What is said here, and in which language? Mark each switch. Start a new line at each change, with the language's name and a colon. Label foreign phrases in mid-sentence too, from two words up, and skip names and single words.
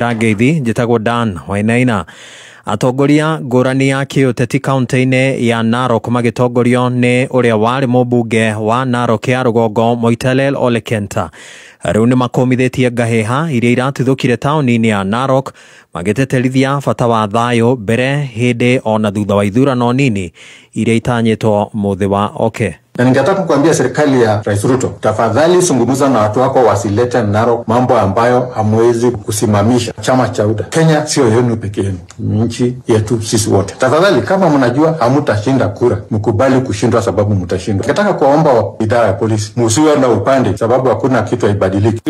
Kikuyu: Amukira ngeithi njitagwo Dan Wainaina. Atongoria ngũrani ya kĩũteti kaunti-inĩ ya Narok magĩtongorio nĩ ũrĩa warĩ mũmbunge wa Narok ya rũgongo Moitalel Ole Kenta. Rĩu nĩ makomithĩtie ngahĩha iria iratuthũkire taũni-inĩ ya Narok magĩteterithia bata wa thayũ mbere, hĩndĩ ona thutha wa ithurano nini iria itanyĩtwo mũthĩ wa oke.
Swahili: Na ningetaka kuambia serikali ya Rais Ruto, tafadhali zungumza na watu wako wasilete Narok mambo ambayo hamwezi kusimamisha. Chama cha UDA Kenya sio yenu peke yenu, nchi yetu sisi wote. Tafadhali, kama mnajua hamutashinda kura, mkubali kushindwa sababu mtashindwa. Ningetaka kuomba idara ya polisi msiwe na upande, sababu hakuna kitu haibadiliki.